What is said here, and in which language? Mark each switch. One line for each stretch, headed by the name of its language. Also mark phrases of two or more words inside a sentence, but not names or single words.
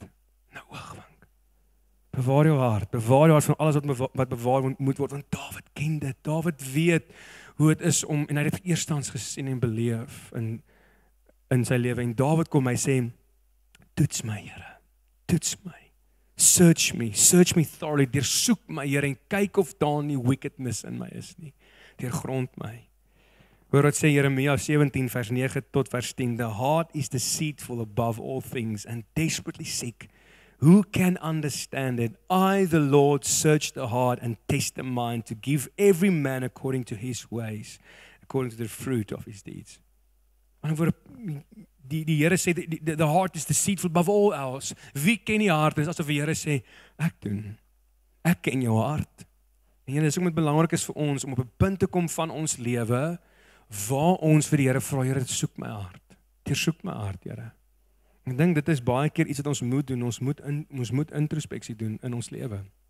Afrikaans: In 'n oogwink. Bewaar jou hart van alles wat bewaar moet word, want Dawid ken dit, Dawid weet hoe dit is en hy het dit eerstens gesien en beleef in sy lewe, en Dawid kom, hy sê, toets my, Here, toets my,
English: search me thoroughly,
Afrikaans: deursoek my, Here, en kyk of daar nie wickedness in my is nie, deurgrond my. Hoor wat sê Jeremia 17 vers 9 tot vers 10,
English: the heart is deceitful above all things and desperately sick. Who can understand it? I, the Lord, search the heart and test the mind to give every man according to his ways, according to the fruit of his deeds.
Afrikaans: En voor die Here sê,
English: the heart is deceitful above all else.
Afrikaans: Wie ken die hart? Dit is asof die Here sê, ek ken jou hart. En dit is ook met belangrik is vir ons, om op 'n punt te kom van ons lewe, waar ons vir die Here vra, Here, soek my hart. Deursoek my hart, Here. Ek dink dit is baie keer iets wat ons moet doen, ons moet introspeksie doen in ons lewe.